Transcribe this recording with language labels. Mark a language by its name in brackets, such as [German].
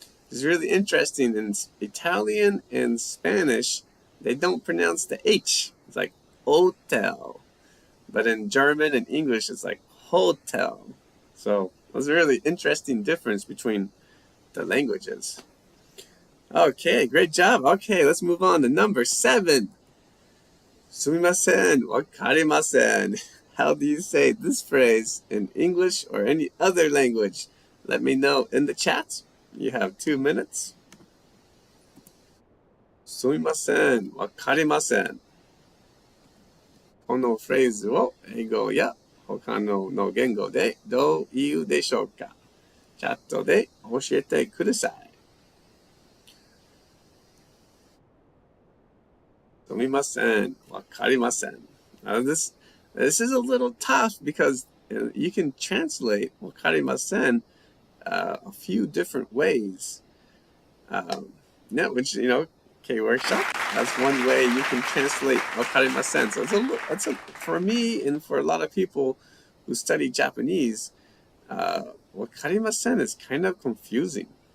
[English] It's really interesting. In Italian and Spanish, they don't pronounce the H. It's like hotel. But in German and English, it's like hotel. So there's a really interesting difference between the languages. Okay, great job. Okay, let's move on to number 7. [Japanese] すみません、わかりません. [English] How do you say this phrase in English or any other language? Let me know in the chat. You have 2 minutes. [Japanese] すみません、わかりません。このフレーズを英語や他の言語でどう言うでしょうか？チャットで教えてください。すみません、わかりません。 [English] This is a little tough because you can translate わかりませんa few different ways. Yeah, which, okay, workshop. That's one way you can translate わかりません. So for me and for a lot of people who study Japanese, わかりません is kind of confusing.